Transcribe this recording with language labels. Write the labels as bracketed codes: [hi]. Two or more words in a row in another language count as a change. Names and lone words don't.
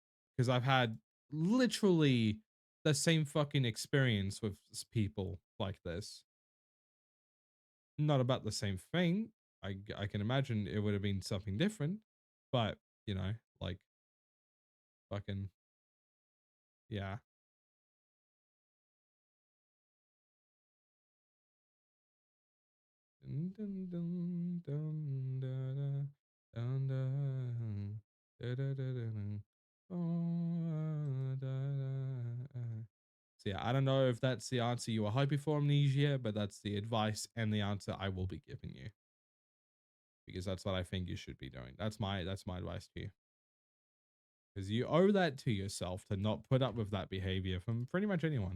[en] Because I've had literally the same fucking experience with people like this. Not about the same thing. I can imagine it would have been something different, but you know, like fucking yeah. Dun, dun, dun, dun, da, da, dun, dun, da, da, da, da, dun. Oh, da, da, So yeah, I don't know if that's the answer you were hoping for, Amnesia, but that's the advice and the answer I will be giving you because that's what I think you should be doing. That's my advice to you because you owe that to yourself to not put up with that behavior from pretty much anyone.